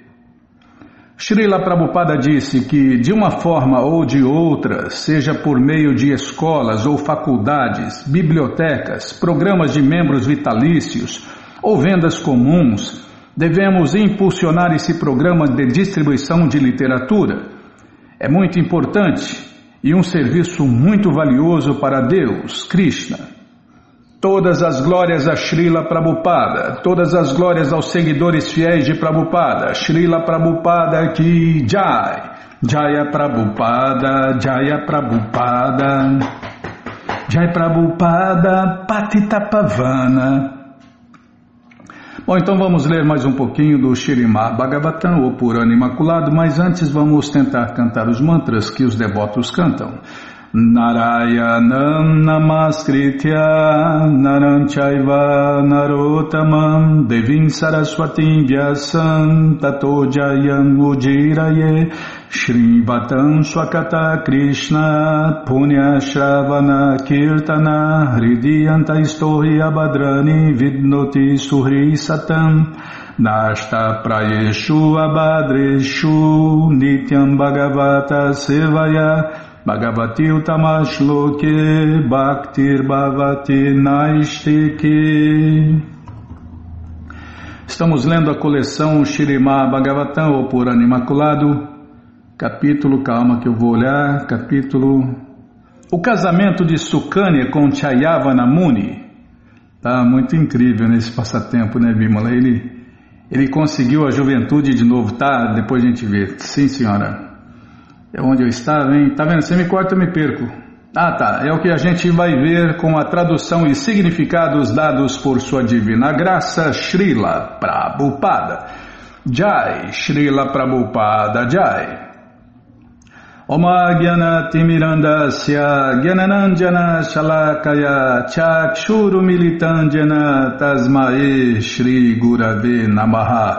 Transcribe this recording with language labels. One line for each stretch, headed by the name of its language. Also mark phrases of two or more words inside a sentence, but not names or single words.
Portuguese: Srila Prabhupada disse que, de uma forma ou de outra, seja por meio de escolas ou faculdades, bibliotecas, programas de membros vitalícios ou vendas comuns, devemos impulsionar esse programa de distribuição de literatura. É muito importante e um serviço muito valioso para Deus, Krishna. Todas as glórias a
Sanskrit: Srila Prabhupada, todas as glórias aos seguidores fiéis de Prabhupada, Srila Prabhupada ki Jai, Jaya Prabhupada, Jaya Prabhupada, Jai Prabhupada, Patita Pavana.
Portuguese: Bom, então vamos ler mais um pouquinho do Śrīmad Bhagavatam, o Purana Imaculado, mas antes vamos tentar cantar os mantras que os devotos cantam.
Sanskrit: Narayanam namaskritya naranchaiva narotamam devim saraswatim vyasam tato jayam ujiraye Shrivatam Swakata Krishna Punya Shravana Kirtana Hridiyanta Istori Abhadrani Vidnoti Suhri Satam Nashta Prayeshu Abhadreshu Nityam Bhagavata Sevaya Bhagavati Utamashloke Bhaktir Bhavati Naistike.
Portuguese: Estamos lendo a coleção Śrīmad Bhagavatam, ou Purana Imaculado, capítulo, calma que eu vou olhar, capítulo... O casamento de Sukanya com Chayavana Muni. Tá muito incrível nesse passatempo, né, Bimala? Ele conseguiu a juventude de novo, tá? Depois a gente vê. Sim, senhora. É onde eu estava, hein? Tá vendo? Você me corta, eu me perco. Ah, tá. É o que a gente vai ver com a tradução e significados dados por sua divina graça, Srila Prabhupada. Jai, Srila Prabhupada, Jai.
Sanskrit: Oma Gyana Timirandasya Gyananandjana Shalakaya Chakshuru Militandjana Tasmae Shri Gurave Namaha.